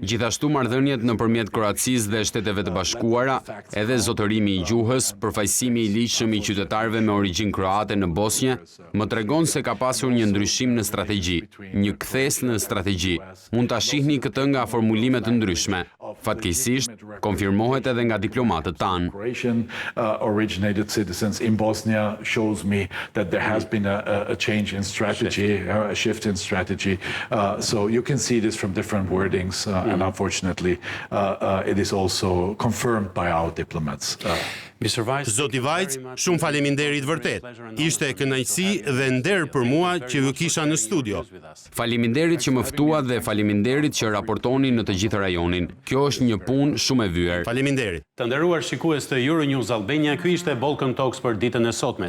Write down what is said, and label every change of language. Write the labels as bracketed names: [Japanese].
[Albanian] Gjithashtu marrëdhëniet nëpërmjet Kroacisë dhe Shteteve të Bashkuara, edhe zotërimi i gjuhës, përfaqësimi i ligjshëm i qytetarëve me origjinë kroate në Bosnjë, më tregon se ka pasur një ndryshim në strategji, një kthes në strategji. Mund ta shihni këtë nga formulime të ndryshme. Fatkeqësisht, konfirmohet edhe nga diplomatët tanë. [English] Originated citizens in Bosnia shows me that there has been a change in strategy, a shift in strategy. So you can see this from different wordings, and unfortunately, it is also confirmed by our diplomats. [Albanian] Zoti Vajc, shumë faleminderit vërtet. Ishte kënaqësi dhe nder për mua që ju kisha në studio. Faleminderit që më ftua dhe faleminderit që raportoni në të gjithë rajonin. Kjo është një punë shumë e vyer. Faleminderit. Të nderuar shikues të Euronews Albania, ky ishte Balkan Talks për ditën e sotme.